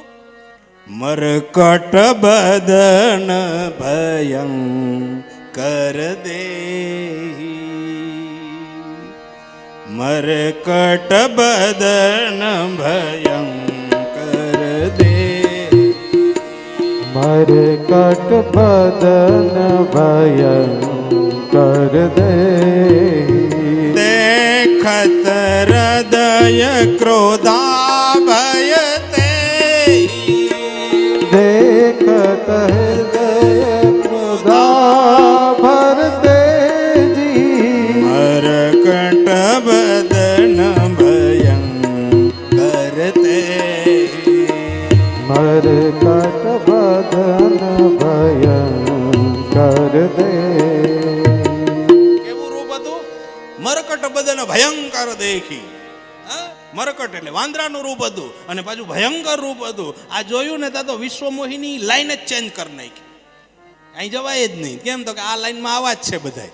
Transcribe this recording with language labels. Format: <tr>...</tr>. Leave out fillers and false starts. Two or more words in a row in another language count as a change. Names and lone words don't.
<awa>मरकट बदन भयंकर देही, मरकट बदन भयंकर देही, મરકટ બદન ભયંકર દેહી, मरकट बदन भयंकर देही, देखत हृदय क्रोधा भय देखत हृदय क्रोधा भर तेजी, मरकट बदन भयंकर तेजी, मरकट बदन भयंकर देही.</awa> <gu>કેવું રૂપ હતું?</gu> <awa>मरकट बदन भयंकर देखी.</awa> <gu>મરકટ એટલે વાંદરાનું રૂપ હતું અને પાછું ભયંકર રૂપ હતું. આ જોયું ને ત્યાં તો વિશ્વમોહિની લાઈન જ ચેન્જ કરી નાખી. અહીં જવાય જ નહીં. કેમ તો કે આ લાઈનમાં આવા જ છે બધા.</gu>